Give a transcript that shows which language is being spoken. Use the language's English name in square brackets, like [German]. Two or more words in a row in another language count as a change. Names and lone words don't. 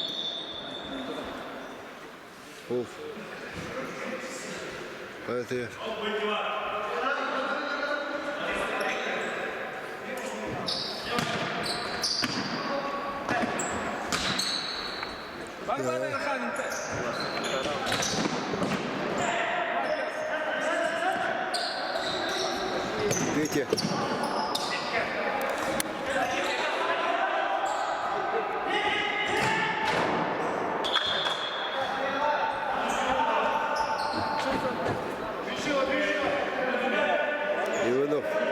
[Russian] Уф. Это я. [Turkish] Bak bana Arhan. [Russian] Петя. Иванов.